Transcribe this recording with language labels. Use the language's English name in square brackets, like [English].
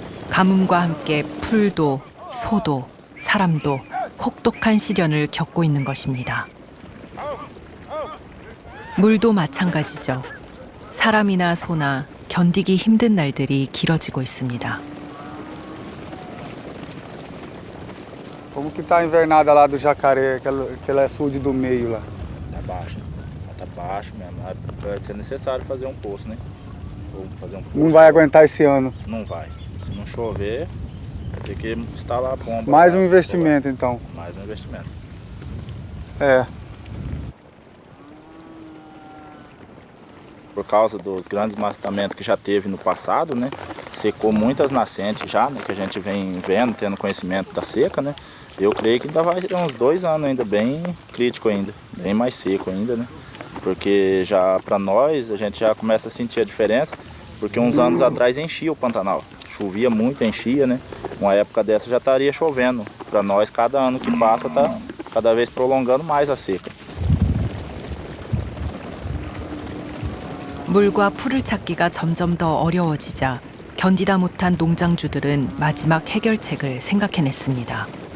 [Korean] 가뭄과 함께 풀도, 소도, 사람도 혹독한 시련을 겪고 있는 것입니다. 물도 마찬가지죠. 사람이나 소나 견디기 힘든 날들이 길어지고 있습니다. [Portuguese] Como que tá a invernada lá do jacaré, aquele açude do meio lá? Tá baixo, tá baixo mesmo. Vai ser necessário fazer um poço, né? Ou fazer um poço. Não vai aguentar esse ano. Não vai. Se não chover, vai ter que instalar a bomba. Mais um investimento então. Mais um investimento. É. Por causa dos grandes desmatamentos que já teve no passado, né? Secou muitas nascentes já, né? Que a gente vem vendo, tendo conhecimento da seca, né? Eu creio que ainda vai ter uns 2 anos ainda bem crítico ainda, bem mais seco ainda, né? Porque já para nós a gente já começa a sentir a diferença, porque uns anos atrás enchia o Pantanal, chovia muito, enchia, né? Uma época dessa já estaria chovendo. Para nós cada ano que passa tá cada vez prolongando mais a seca. [Korean] 물과 풀을 찾기가 점점 더 어려워지자 견디다 못한 농장주들은 마지막 해결책을 생각해냈습니다.